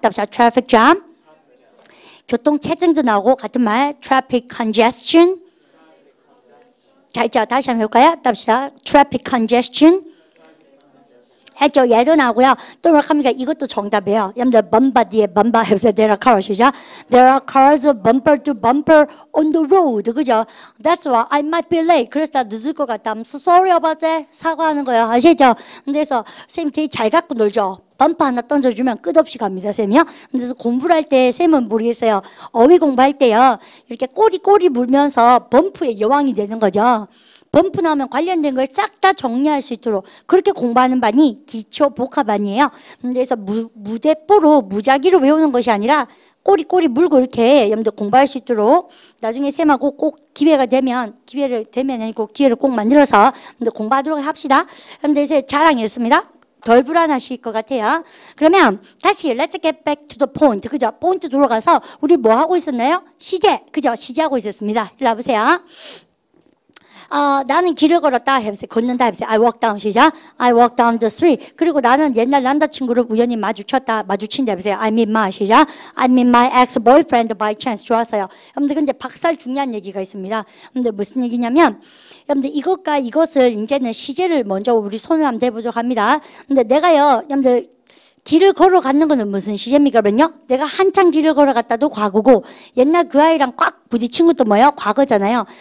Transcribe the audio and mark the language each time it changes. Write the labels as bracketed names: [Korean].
[Korean] 답자 트래픽 잼. 교통체증도 나오고 같은 말 트래픽 컨제스션. 자, 있죠. 다시 한번 해볼까요? 답시다. [English] traffic congestion. [Korean] 했죠. 얘도 나오고요. 또 뭐라 합니까? 이것도 정답이에요. 여러분들 범바 뒤에 범바 해보세요. [English] There are cars, [Korean] 시죠? [English] There are cars bumper to bumper on the road. [Korean] 그죠? [English] That's why I might be late. [Korean] 그래서 나 늦을 것 같다. [English] I'm so sorry about that. [Korean] 사과하는 거예요. 아시죠? 그래서 선생님 되게 잘 갖고 놀죠. 범퍼 하나 던져주면 끝없이 갑니다, 쌤이요. 그래서 공부를 할 때 쌤은 모르겠어요. 어휘 공부할 때요. 이렇게 꼬리 물면서 범프의 여왕이 되는 거죠. 범프 나오면 관련된 걸 싹 다 정리할 수 있도록 그렇게 공부하는 반이 기초 복합반이에요. 그래서 무대뽀로 무작위로 외우는 것이 아니라 꼬리 물고 이렇게 여러분들 공부할 수 있도록 나중에 쌤하고 꼭 기회를 아니고 기회를 꼭 만들어서 공부하도록 합시다. 그런데 이제 자랑했습니다. 덜 불안하실 것 같아요. 그러면 다시 [English] let's get back to the point. [Korean] 그죠? 포인트 돌아가서 우리 뭐 하고 있었나요? 시제. 그죠? 시제하고 있었습니다. 이리 와보세요. 나는 길을 걸었다 해보세요. 걷는다 해보세요. [English] I walk down. [Korean] 시작. [English] I walk down the street. [Korean] 그리고 나는 옛날 남자친구를 우연히 마주친다 해보세요. [English] I meet my. [Korean] 시작. [English] I meet my ex-boyfriend by chance. [Korean] 좋았어요. 여러분들 근데 박살 중요한 얘기가 있습니다. 근데 무슨 얘기냐면 여러분들 이것과 이것을 이제는 시제를 먼저 우리 손을 한번 대보도록 합니다. 근데 내가요 여러분들 길을 걸어가는 거는 무슨 시제입니까? 그러면요 내가 한창 길을 걸어갔다도 과거고 옛날 그 아이랑 꽉 부딪힌 것도 뭐예요? 과거잖아요.